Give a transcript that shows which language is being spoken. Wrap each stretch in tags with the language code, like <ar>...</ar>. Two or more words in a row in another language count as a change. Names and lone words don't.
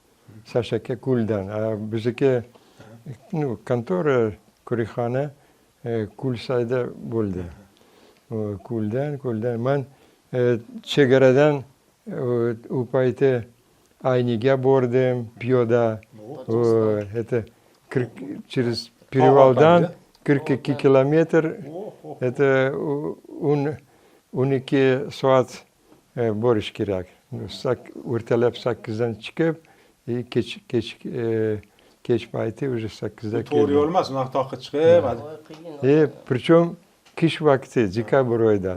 <uz>Bizniki kontora ko'rikxona Kulsayda bo'ldi. ko'ldan. Man chegaradan u payti Ayniga bordim, piyoda.</uz> <ru>Это через перевалдан 42 kilometr.</ru> <uz>Это 12 soat borish kerak. O'rtalab 8dan chiqib, kech payti уже 8da To'g'ri keldim. yo'l emas, unaqa toqqa chiqib, Причем qish vaqti, dekabr oyida.</uz>